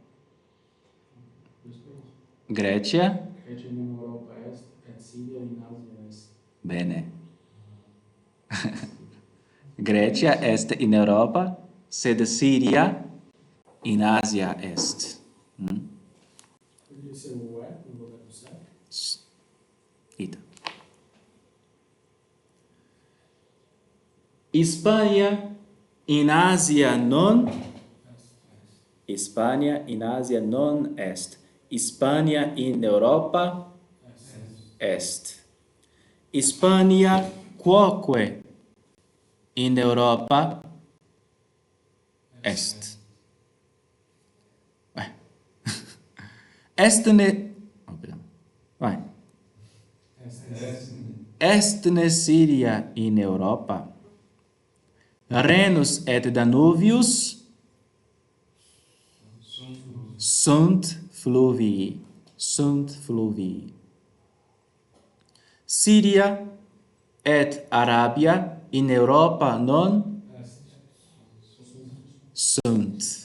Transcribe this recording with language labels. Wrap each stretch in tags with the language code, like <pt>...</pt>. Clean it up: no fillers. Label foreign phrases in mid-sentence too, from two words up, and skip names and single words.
<la>Grecia. Grecia in Europa est, et Siria in Asia est. Bene. Grecia est in Europa, sed Syria in Asia est.</la> <pt>Poderia ser o é no lugar do certo?</pt> <la>Ita. Hispania in Asia non. Hispania in Asia non est. Hispania in Europa est. Hispania quoque in Europa est.</la> <pt>Vai. Estne. Oh, perdão. Vai.</pt> <la>Estne Syria in Europa. Rhenus et Danuvius sunt fluvii. Sunt fluvii. Syria et Arabia in Europa non sunt.</la>